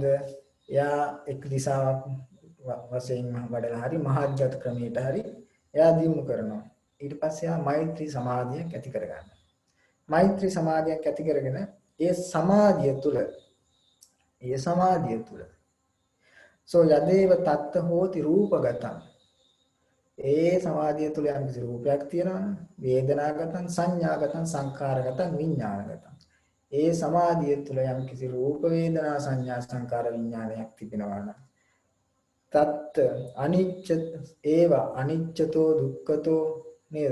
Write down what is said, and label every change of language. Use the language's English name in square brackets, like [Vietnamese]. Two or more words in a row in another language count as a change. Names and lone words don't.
[Sinhala] එයා එක් දිශාවක් වශයෙන් වඩලා හරි මහාජ්‍යත ක්‍රමයට හරි එයා දියුණු කරනවා. ඊට පස්සේ එයා මෛත්‍රී සමාධියක් ඇති කරගන්නවා. මෛත්‍රී සමාධියක් ඇති කරගෙන ඒ සමාධිය තුල [Pali] සෝ යදේව තත්ත හෝති රූපගතං. [Sinhala] ඒ සමාධිය තුල යම් කිසි රූපයක් තියෙනවනේ. [Pali] වේදනාගතං, සංඥාගතං, සංඛාරගතං, විඥානගතං. [Sinhala] ඒ සමාධිය තුල යම් කිසි රූප වේදනා සංඥා සංකාර විඥානයක් තිබෙනවා නම් [Pali] තත් අනිච්ච ඒව අනිච්චතෝ දුක්ඛතෝ [Sinhala] නේද?